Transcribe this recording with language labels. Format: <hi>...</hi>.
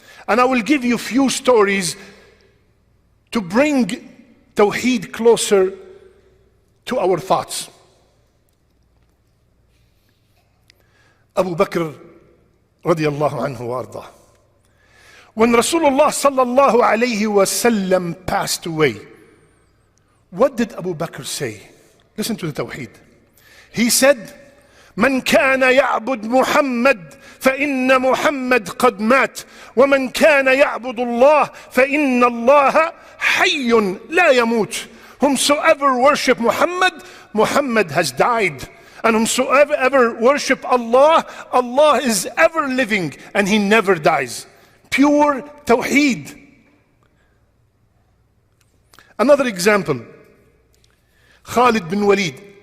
<en>And I will give you a few stories to bring Tawheed closer to our thoughts. Abu Bakr radiyallahu anhu wa ardah. When Rasulullah sallallahu alayhi wasallam passed away, what did Abu Bakr say? Listen to the Tawheed. He said,</en> <ar>من كان يعبد محمد فإن محمد قد مات ومن كان يعبد الله فإن الله حي لا يموت.</ar> <en>Whomsoever worship Muhammad, Muhammad has died. And whomsoever worship Allah, Allah is ever living and He never dies. Pure Tawheed. Another example, Khalid bin Walid.</en>